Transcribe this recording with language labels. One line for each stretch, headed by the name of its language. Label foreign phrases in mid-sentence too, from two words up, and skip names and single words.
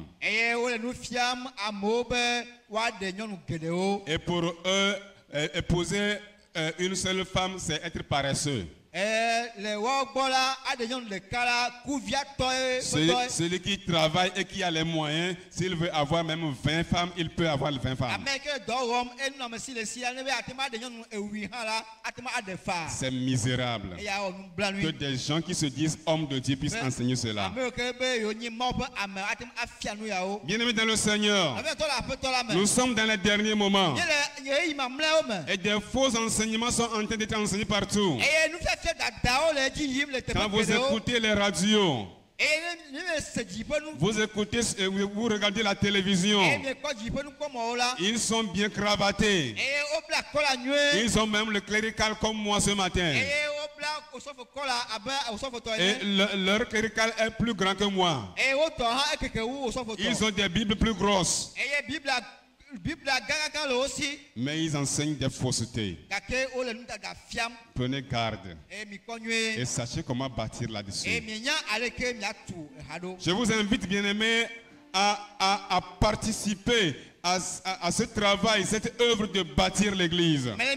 Ewe: eye wole nu fiam amewo be woaɖe nyɔnu geɖewo
French: Et pour eux, épouser une seule femme, c'est être paresseux.
Ewe: le woawo gbɔ la aɖe nyɔnu ɖeka la kuviatɔe ƒetɔe
French: Celui qui travaille et qui a les moyens, s'il veut avoir même 20 femmes, il peut avoir 20 femmes.
Ewe: ame yi ke le dɔ wɔm enunɔmesi le si la ne be ate ŋu aɖe nyɔnu ewui hã la ate ŋu aɖe fa
French: C'est misérable
Ewe: eye awɔ
French: que
Ewe: nublanui
French: des gens qui se disent hommes de Dieu puissent enseigner cela.
Ewe: ame yiwo ke be yewo nye Mawu ƒe ame ate ŋu afia nu yawo
French: Bien-aimés dans le Seigneur,
Ewe: aƒetɔ le aƒetɔ la me
French: nous sommes dans les derniers moments
Ewe: nye le ɣeyiɣi mamlɛawo me
French: et des faux enseignements sont en train d'être enseignés partout.
Ewe: eye nufiafia dadawo le edzi yim le teƒe
French: Quand vous
Ewe: geɖewo
French: écoutez les radios,
Ewe: eye ne le se dzi ƒe nu
French: vous écoutez, vous regardez la télévision,
Ewe: eye miekpɔ dzi ƒe nukpɔmɔwo la
French: ils sont bien cravatés.
Ewe: eye wobla kɔla nyuie
French: Ils ont même le clérical comme moi ce matin.
Ewe: eye wobla
French: Et leur clérical est plus grand que moi. Ils ont des Bibles plus grosses. Mais ils enseignent des faussetés. Prenez garde. Et sachez comment bâtir là-dessus. Je vous invite, bien-aimés, à participer à ce travail, cette œuvre de bâtir l'église.